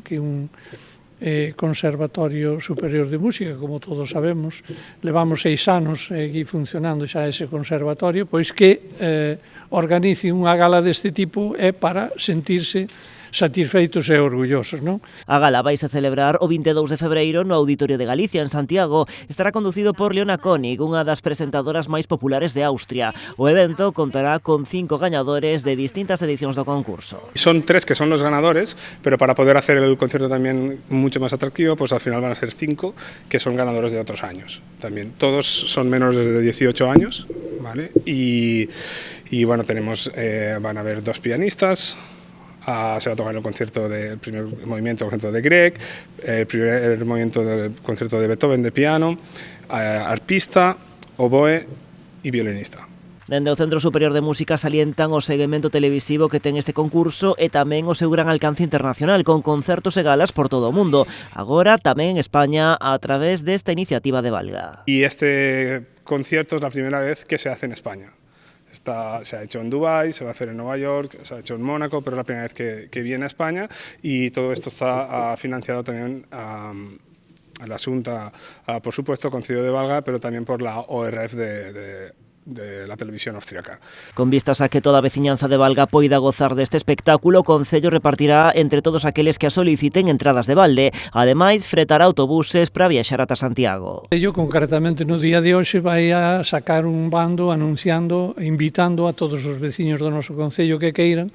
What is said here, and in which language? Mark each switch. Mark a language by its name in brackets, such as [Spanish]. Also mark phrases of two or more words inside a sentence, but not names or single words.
[Galician] Que un Conservatorio Superior de Música, como todos sabemos, levamos 6 anos aquí funcionando xa ese conservatorio, pois que organice unha gala deste tipo é para sentirse satisfeitos e orgullosos, non? A gala vaise celebrar o 22 de febreiro no Auditorio de Galicia, en Santiago. Estará conducido por Leona König, unha das presentadoras máis populares de Austria. O evento contará con 5 gañadores de distintas edicións do concurso. [Spanish] Son 3 que son los ganadores, pero para poder hacer el concierto también mucho más atractivo, pues al final van a ser 5 que son ganadores de otros años. También todos son menores de 18 años, ¿vale? Y bueno, tenemos, van a haber 2 pianistas. Se va a tocar el concierto del primer movimiento del concierto de Grieg, el primer movimiento del concierto de Beethoven de piano, arpista, oboe y violinista. [Galician] Dende o Centro Superior de Música salientan o seguimento televisivo que ten este concurso e tamén o seu gran alcance internacional, con concertos e galas por todo o mundo. Agora tamén en España a través desta iniciativa de Valga. [Spanish] Y este concierto es la primera vez que se hace en España. Se ha hecho en Dubái, se va a hacer en Nueva York, se ha hecho en Mónaco, pero es la primera vez que viene a España, y todo esto está financiado también a la Asunta, por supuesto, Concello de Valga, pero también por la ORF de la televisión austríaca. [Galician] Con vistas a que toda a veciñanza de Valga poida gozar deste espectáculo, o Concello repartirá entre todos aqueles que a soliciten entradas de balde. Ademais, fretará autobuses para viaxar ata Santiago. Ello, concretamente, no día de hoxe vai a sacar un bando anunciando, invitando a todos os veciños do noso Concello que queiran.